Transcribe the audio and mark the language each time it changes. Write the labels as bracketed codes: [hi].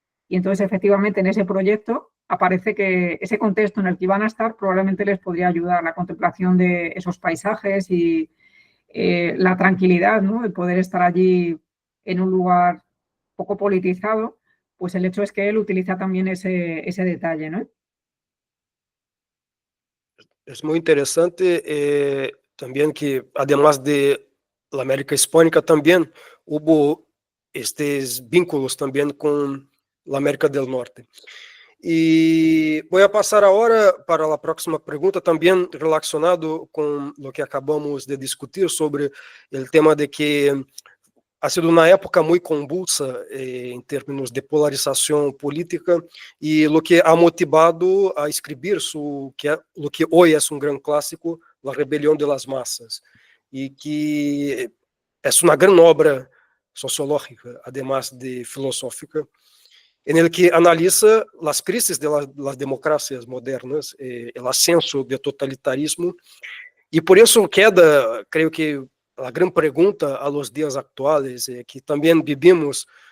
[es] Y entonces, efectivamente, en ese proyecto aparece que ese contexto en el que iban a estar probablemente les podría ayudar la contemplación de esos paisajes y la tranquilidad, ¿no?, de poder estar allí en un lugar poco politizado, pues el hecho es que él utiliza también ese detalle, ¿no? Es muy interesante también que además de la América Hispánica también hubo estos vínculos también con la América del Norte. [pt] E vou a passar agora para a próxima pergunta, também relacionado com o que acabamos de discutir sobre o tema de que ha sido uma época muito convulsa em termos de polarização política e o que ha motivado a escrever o que hoje é um grande clássico, [es] La rebelión de las masas, y que es una gran obra sociológica, además de filosófica, en el que analiza las crisis de las democracias modernas, el ascenso del totalitarismo, y por eso queda, creo que, la gran pregunta a los días actuales, que también vivimos